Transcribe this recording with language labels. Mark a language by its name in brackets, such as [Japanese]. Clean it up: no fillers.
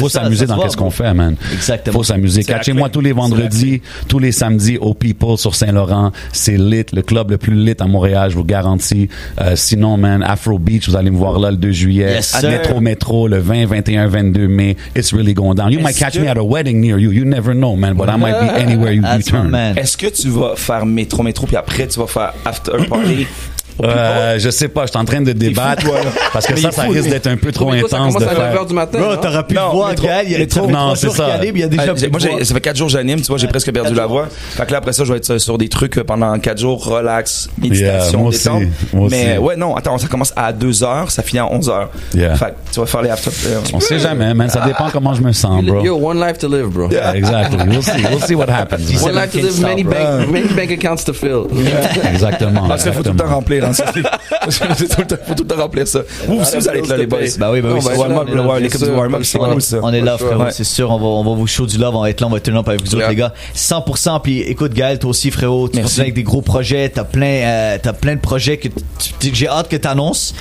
[French] Puis il faut s'amuser dans ce qu'on fait, man. Exactement. Faut s'amuser. Catchez-moi tous les vendredis, tous les samedis au People sur Saint-Laurent. C'est lit, le club le plus lit à Montréal, je vous garantis. Sinon, man, Afro Beach, vous allez me voir là le 2 juillet. [English] Yes, [French] Métro, le 20, 21, 22 mai. [English] It's really going down. You might catch me at a wedding near you. You never know, man. But I might be anywhere you turn. [French] Est-ce que tu vas faire Métro, puis après tu vas faire After Party? Je sais pas, je suis en train de débattre parce que ça risque d'être un peu trop intense de faire. À 9h du matin. Bro, t'aurais pu voir Gaël, il y a non, c'est ça. Il y a déjà moi, ça fait 4 jours que j'anime, tu vois, j'ai presque perdu la voix. Fait que là, après ça, je vais être sur des trucs pendant 4 jours, relax, méditation, détente. Mais ouais, non, attends, ça commence à 2h, ça finit à 11h. Fait que tu vas faire les after. On sait jamais, man. Ça dépend comment je me sens, bro. [English] Yo, one life to live, bro. Yeah, exactly. We'll see what happens. One life to live, many bank accounts to fill. [French] Exactement. Parce qu'il faut tout le temps remplir, hein. Faut tout le temps remplir ça. Vous aussi, vous allez être là, les boys. Bah oui, l'équipe du warm-up, c'est cool, ça. On est là, frérot, c'est sûr. On va vous show du love, on va être là, on va être turn up avec vous autres, les gars. 100%. Puis écoute, Gaël, toi aussi, frérot, tu continues avec des gros projets. T'as plein de projets que j'ai hâte que t'annonces.